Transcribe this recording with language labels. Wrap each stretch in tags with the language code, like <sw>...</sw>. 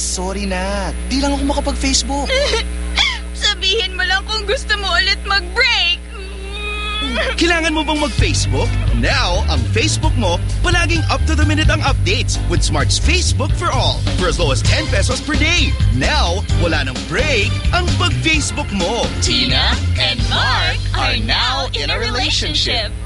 <tl>Sorry na. Di lang ako makapag-Facebook. Sabihin mo lang kung gusto mo ulit mag-break! Kailangan mo bang mag-Facebook?</tl> <en>Now,</en> <tl>ang Facebook mo, palaging</tl> <en>up-to-the-minute ang updates with Smart's Facebook for All for as low as 10 pesos per day.</en> <tl>Now, wala nang break ang pag-Facebook mo.</tl> <en>Tina and Mark are now in a relationship.</en>